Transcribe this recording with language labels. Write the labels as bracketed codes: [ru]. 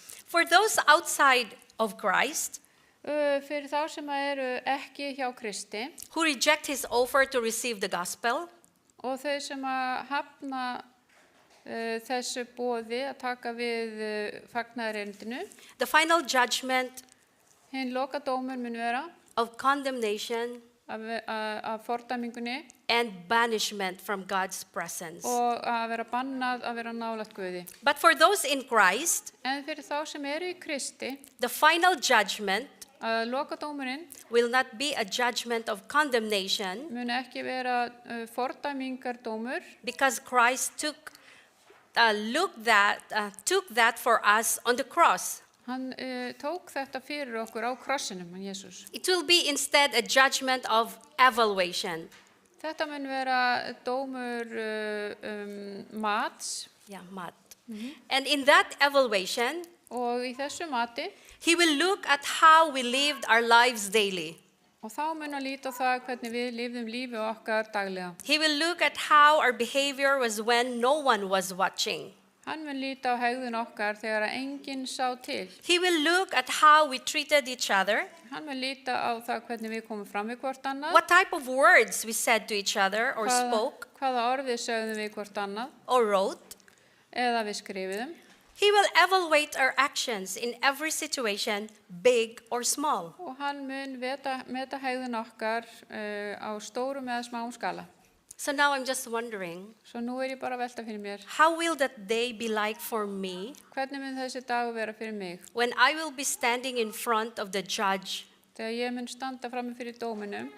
[en] For those outside of Christ, [is] fyrir þá sem eru ekki hjá Kristi, [en] who reject his offer to receive the gospel, [is] og þau sem hafna þessu boði að taka við fagnaðarerindinu, [en] the final judgment [is] hinn lokadómur mun vera [en] of condemnation [is] af fordæmingunni [en] and banishment from God's presence. [is] og að vera bannað að vera nálægt Guði. [en] But for those in Christ, [is] En fyrir þá sem eru í Kristi, [en] the final judgment [is] að lokadómurinn [en] will not be a judgment of condemnation [is] muni ekki vera fordæmingardómur [en] because Christ took that for us on the cross. [is] Hann tók þetta fyrir okkur á krossinum, hann Jesús. [en] It will be instead a judgment of evaluation. [is] Þetta mun vera dómur mats [en] Mat. And in that evaluation, [is] og í þessu mati [en] he will look at how we lived our lives daily. [is] og þá mun að líta á það hvernig við lifðum lífi okkar daglega. [en] He will look at how our behavior was when no one was watching. [is] Hann mun líta á hegðun okkar þegar að enginn sá til. [en] He will look at how we treated each other, [is] Hann mun líta á það hvernig við komum fram við hvort annað. [en] what type of words we said to each other or spoke [is] Hvaða orðið sögðum við hvort annað [en] or wrote. [is] eða við skrifiðum. [en] He will evaluate our actions in every situation, big or small. [is] Og hann mun meta hegðun okkar á stórum eða smáum skala. [en] So now I'm just wondering, [is] Svo nú ég bara að velta fyrir mér, [en] how will that day be like for me [is] hvernig mun þessi dagur vera fyrir mig? [en] when I will be standing in front of the judge [is] Þegar ég mun standa frammi fyrir